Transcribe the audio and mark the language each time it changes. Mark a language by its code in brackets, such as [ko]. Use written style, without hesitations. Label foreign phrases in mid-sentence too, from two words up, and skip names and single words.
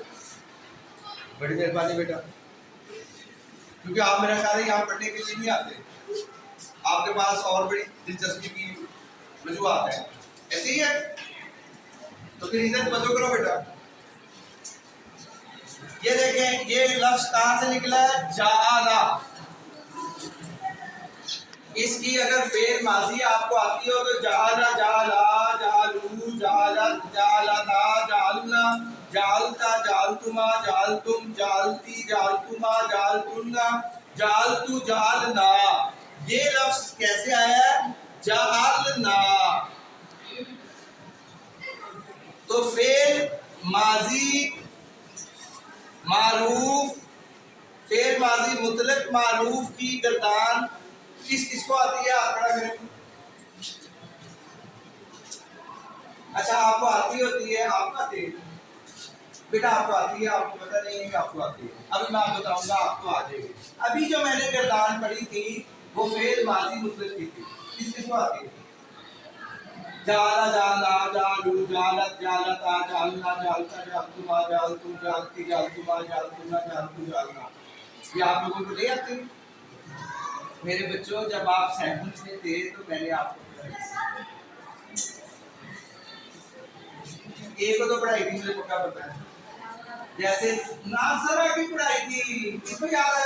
[ur] بڑی مہربانی بیٹا، کیونکہ آپ میرا خیال ہے یہاں پڑھنے کے لیے نہیں آتے، آپ کے پاس اور بڑی دلچسپی کی وجوہات ہے، ایسے ہی ہے. تو پھر عزت بجا کرو بیٹا۔ یہ دیکھیں، یہ لفظ کہاں سے نکلا ہے? [ar] جعل. [ur] اس کی اگر فعل ماضی آپ کو آتی ہو تو [ar] جعل، جعلا، جعلوا، جعلت، جعلتا، جعلن، جعلتَ، جعلتما، جعلتم، جعلتِ، جعلتما، جعلتنّ، جعلتُ، جعلنا. [ur] یہ لفظ کیسے آیا ہے؟ جعلنا. تو فعل ماضی معروف، فعل ماضی مطلق معروف کی گردان کس کس کو آتی ہے? آپ کھڑا کریں. اچھا، آپ کو آتی ہوتی ہے، آپ کو آتی ہے بیٹا، آپ کو آتی ہے، آپ کو پتا نہیں ہے کہ آپ کو آتی ہے. ابھی میں آپ کو بتاؤں گا، آپ کو آ جائے گی۔ ابھی جو میں نے گردان پڑھی تھی وہ فعل ماضی مطلق کی تھی، کس کس کو آتی ہے? [ar] جعل، جعلا، جعلوا، جعلت، جعلتا، جعلن، جعلتَ، جعلتما، جعلتم، جعلتِ، جعلتما، جعلتنّ، جعلتُ، جعلنا. [ur] یہ آپ لوگوں کو نہیں آتی? میرے بچوں، جب آپ 7th میں تھے تو میں نے آپ کو ایک تو پڑھائی تھی، مجھے پکا پتا ہے. جیسے نصر کی پڑھائی تھی، کس کو یاد آیا?